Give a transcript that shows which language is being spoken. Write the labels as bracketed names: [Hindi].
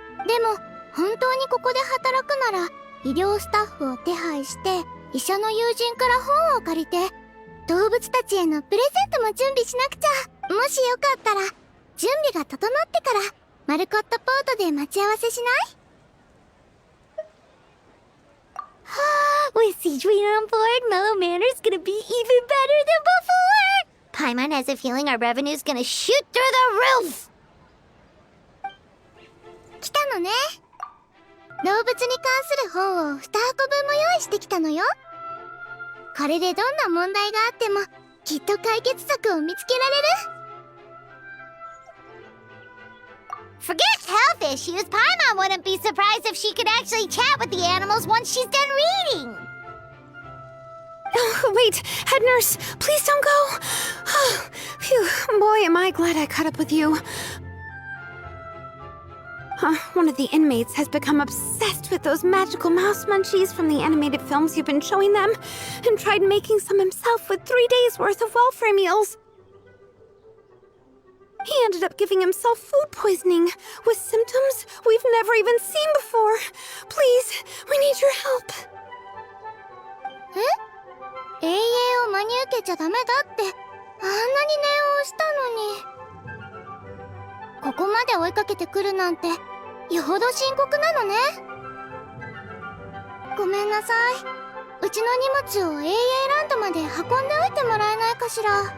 [Japanese] でも、本当にここで働くなら、医療スタッフを手配して、医者の友人から本を借りて、動物たちへのプレゼントも準備しなくちゃ。もしよかったら、準備が整ってから、マルコットポートで待ち合わせしない？ [English] With Siegeween on board, Mellow Manor's gonna be even better than before! Paimon has a feeling our revenue's gonna shoot through the roof! [Japanese] 来たのね。動物に関する本を2箱分も用意してきたのよ。これでどんな問題があっても、きっと解決策を見つけられる。 [English] Forget health issues, Paimon wouldn't be surprised if she could actually chat with the animals once she's done reading! Oh, wait, head nurse, please don't go! Phew, boy, am I glad I caught up with you. One of the inmates has become obsessed with those magical mouse munchies from the animated films you've been showing them, and tried making some himself with 3 days' worth of welfare meals. He ended up giving himself food poisoning, with symptoms we've never even seen before. Please, we need your help. [Japanese] え？永遠を真に受けちゃダメだって、あんなに念を押したのに。ここまで追いかけてくるなんて、よほど深刻なのね。ごめんなさい。うちの荷物を AA ランドまで運んでおいてもらえないかしら。